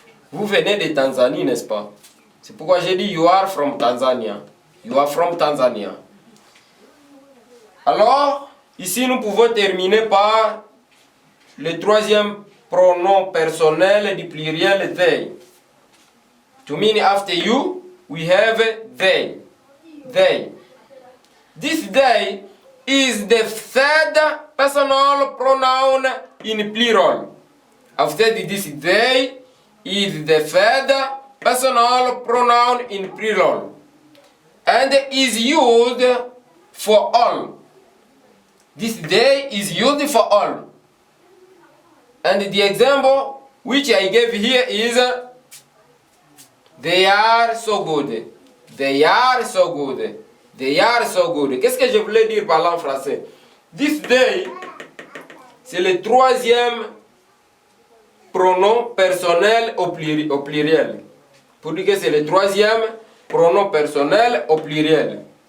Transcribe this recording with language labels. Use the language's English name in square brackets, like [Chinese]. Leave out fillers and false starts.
[French] Vous venez de Tanzanie, n'est-ce pas? C'est pourquoi j'ai dit [English] you are from Tanzania. You are from Tanzania. [French] Alors, ici nous pouvons terminer par le troisième pronom personnel du pluriel they. [English] To mean after you, we have they. They. This they is the third personal pronoun in plural. After this they is the third personal pronoun in plural and is used for all. This they is used for all. And the example which I gave here is they are so good. They are so good. They are so good. [French] Qu'est-ce que je voulais dire par là en français? [English] This day, [French] c'est le troisième pronom personnel au pluriel. Pour dire que c'est le troisième pronom personnel au pluriel.